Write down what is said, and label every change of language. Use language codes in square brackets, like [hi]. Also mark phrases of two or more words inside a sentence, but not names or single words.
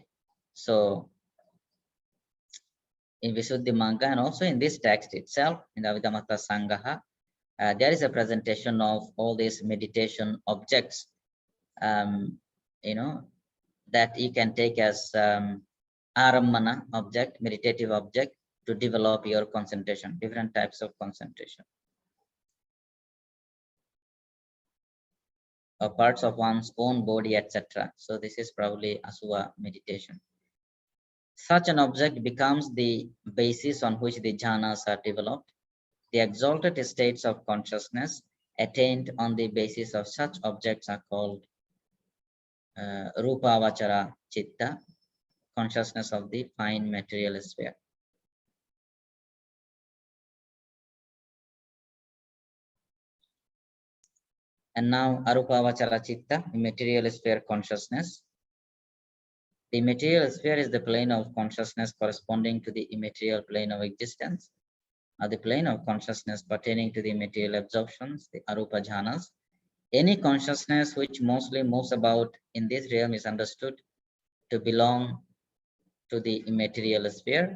[en] So in Visuddhi Magga and also in this text itself, in the Abhidhamma Sangaha, there is a presentation of all these meditation objects, that you can take as arammana object, meditative object, to develop your concentration, different types of concentration, or parts of one's own body, etc. So this is probably Asuva meditation. Such an object becomes the basis on which the jhanas are developed. The exalted states of consciousness attained on the basis of such objects are called [pi] rupa vachara chitta, [en] consciousness of the fine material sphere. And now [pi] arupa vachara chitta, [en] material sphere consciousness. The material sphere is the plane of consciousness corresponding to the immaterial plane of existence, or the plane of consciousness pertaining to the material absorptions, the [pi] arupa jhanas. [en] Any consciousness which mostly moves about in this realm is understood to belong to the immaterial sphere.